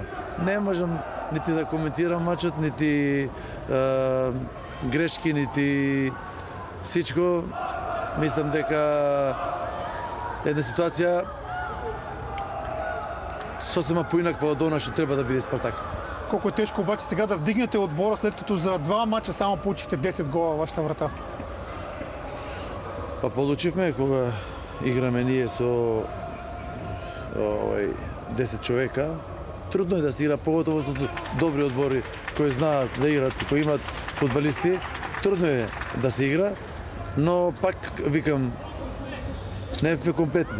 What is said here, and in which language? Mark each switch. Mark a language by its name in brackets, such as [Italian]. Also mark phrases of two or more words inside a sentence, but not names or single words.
[Macedonian] Не можам нити да коментирам мачот, нити грешки, нити сичко. Мислам дека една ситуација сосема поинаква од она што треба да биде Спартак. [Bulgarian] Колко е тежко обаче сега да вдигнете отбора, след като за два мача само получихте 10 гола във вашата врата? [Macedonian] Па получивме кога играме ние со 10 човека. Трудно е да се игра, поготово со добри одбори кои знаат да играт, кои имат фудбалисти. Трудно е да се игра, но пак викам, не сме комплетни.